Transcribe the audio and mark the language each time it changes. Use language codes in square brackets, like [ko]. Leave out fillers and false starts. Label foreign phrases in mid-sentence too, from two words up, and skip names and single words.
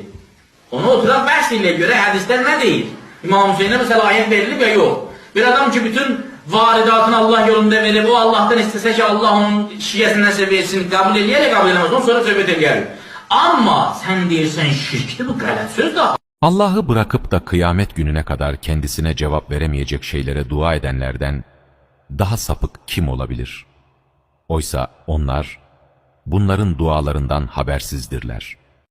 [az] Onu oturaq bəhs ilə görə hədislər nə deyir? İmam Hüseyinə səlahiyyət verilib ya yox. Bir adam ki, bütün varidatını Allah yolunda verib, o Allah'tan istəsə ki, Allah onun şiyəsindən versin, qəbul eləyərək qəbul eləməz, onu sonra söhbət eləyərik. Amma sən deyirsən şirkdir, bu qələt söz daha. [tr] Allah'ı bırakıp da kıyamet gününe kadar kendisine cevap veremeyecek şeylere dua edenlerden daha sapık kim olabilir? Oysa onlar bunların dualarından habersizdirler.